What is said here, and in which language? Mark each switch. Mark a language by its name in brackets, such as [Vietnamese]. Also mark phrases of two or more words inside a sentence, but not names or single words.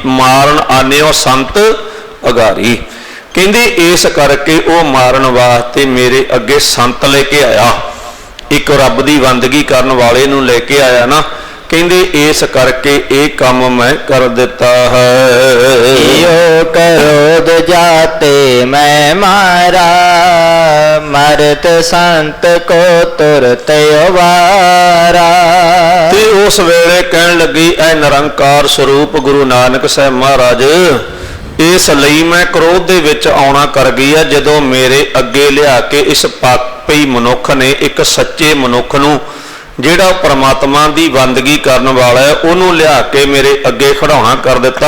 [Punjabi] ਮਾਰਨ ਆਨਿਓ ਸੰਤ ਅਗਾਰੀ। ਕਹਿੰਦੇ ਇਸ ਕਰਕੇ ਉਹ ਮਾਰਨ ਵਾਸਤੇ ਮੇਰੇ ਅੱਗੇ ਸੰਤ ਲੈ ਕੇ ਆਇਆ, ਇੱਕ ਰੱਬ ਦੀ ਬੰਦਗੀ ਕਰਨ ਵਾਲੇ ਨੂੰ ਲੈ ਕੇ ਆਇਆ ਨਾ। ਕਹਿੰਦੇ ਇਸ ਕਰਕੇ ਇਹ ਕੰਮ ਮੈਂ ਕਰ ਦਿੱਤਾ ਹੈ। ਯੋ ਕਰੋਦ ਜਾਤੇ ਮੈਂ ਮਾਰਾ, ਮਰਤ ਸੰਤ ਕੋ ਤੁਰਤ ਉਬਾਰਾ। ਤੇ ਉਸ ਵੇਲੇ ਕਹਿਣ ਲੱਗੀ ਐ ਨਿਰੰਕਾਰ ਸਰੂਪ ਗੁਰੂ ਨਾਨਕ ਸਾਹਿਬ ਮਹਾਰਾਜ, ਇਸ ਲਈ ਮੈਂ ਕ੍ਰੋਧ ਦੇ ਵਿੱਚ ਆਉਣਾ ਕਰ ਗਈ ਆ ਜਦੋਂ ਮੇਰੇ ਅੱਗੇ ਲਿਆ ਕੇ ਇਸ ਪਾਪੀ ਮਨੁੱਖ ਨੇ, ਇੱਕ ਸੱਚੇ ਮਨੁੱਖ ਨੂੰ ਜਿਹੜਾ ਪਰਮਾਤਮਾ ਦੀ ਬੰਦਗੀ ਕਰਨ ਵਾਲਾ ਹੈ, ਉਹਨੂੰ ਲਿਆ ਕੇ ਮੇਰੇ ਅੱਗੇ ਖੜਾਉਣਾ ਕਰ ਦਿੱਤਾ।